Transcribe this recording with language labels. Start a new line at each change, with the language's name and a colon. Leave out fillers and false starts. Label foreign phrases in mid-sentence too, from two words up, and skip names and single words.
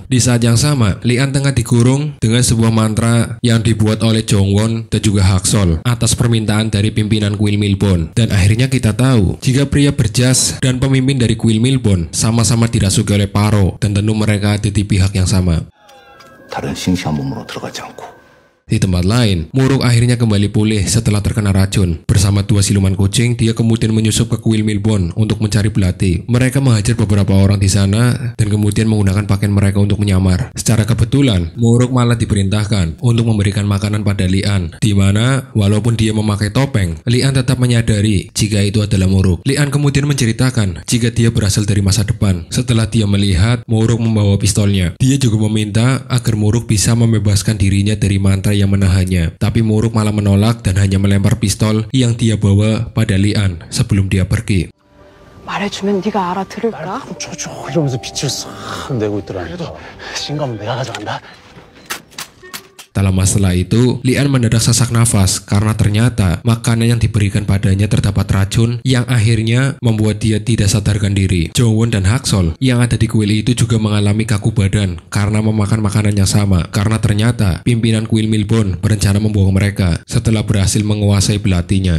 Indonesian: Di saat yang sama, Lian tengah dikurung dengan sebuah mantra yang dibuat oleh Jongwon dan juga Haksol atas permintaan dari pimpinan Kuil Milbon. Dan akhirnya kita tahu jika pria berjas dan pemimpin dari Kuil Milbon sama-sama dirasuki oleh Paro dan tentu mereka ada di pihak yang sama.
Korean: 다른 싱싱한 몸으로 들어가지 않고
Indonesian: Di tempat lain, Muruk akhirnya kembali pulih setelah terkena racun. Bersama dua siluman kucing, dia kemudian menyusup ke kuil Milbon untuk mencari belati. Mereka menghajar beberapa orang di sana dan kemudian menggunakan pakaian mereka untuk menyamar. Secara kebetulan, Muruk malah diperintahkan untuk memberikan makanan pada Lian, di mana walaupun dia memakai topeng, Lian tetap menyadari jika itu adalah Muruk. Lian kemudian menceritakan jika dia berasal dari masa depan. Setelah dia melihat Muruk membawa pistolnya, dia juga meminta agar Muruk bisa membebaskan dirinya dari mantra yang menahannya. Tapi Muruk malah menolak dan hanya melempar pistol yang dia bawa pada Lian sebelum dia pergi.
Korean: 말해주면 네가 알아들을까? 줘줘 이러면서 빛을 싹 내고 있더라. 그래도 신검은 내가 가져간다.
Indonesian: Tak lama setelah itu, Lian mendadak sesak nafas karena ternyata makanan yang diberikan padanya terdapat racun yang akhirnya membuat dia tidak sadarkan diri. Jongwon dan Haksol yang ada di kuil itu juga mengalami kaku badan karena memakan makanan yang sama, karena ternyata pimpinan kuil Milbon berencana membawa mereka setelah berhasil menguasai belatinya.